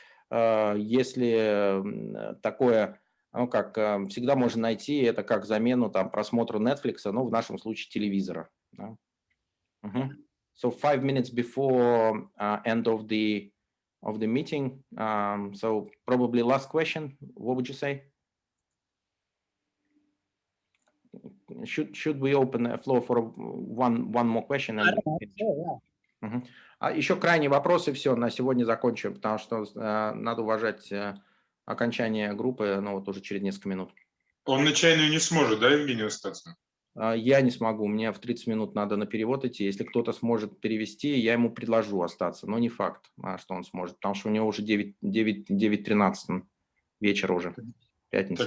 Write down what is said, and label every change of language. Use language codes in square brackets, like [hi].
[ru] Если такое, всегда можно найти это как замену просмотру Netflix, в нашем случае телевизора. Да? [en] So 5 minutes before end of the meeting. So probably last question. What would you say? Should we open the floor for one more question? [ru] And еще крайний вопрос, и все, на сегодня закончим, потому что надо уважать окончание группы, уже через несколько минут. Он на чайную не сможет, да, Евгений, остаться? Я не смогу, мне в 30 минут надо на перевод идти. Если кто-то сможет перевести, я ему предложу остаться, но не факт, что он сможет, потому что у него уже 9:13 вечера уже, пятница.